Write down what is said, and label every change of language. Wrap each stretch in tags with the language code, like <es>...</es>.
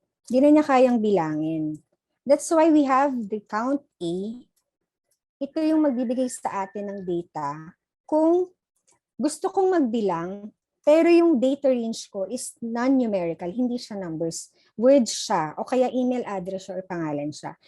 <tl>Hindi na niya kayang bilangin.</tl> <en>That's why we have the count A.</en> <tl>Ito yung magbibigay sa atin ng data kung gusto kong magbilang, pero yung data range ko</tl> <en>is non-numerical,</en> <tl>hindi siya numbers, words siya, o kaya email address or pangalan siya.</tl>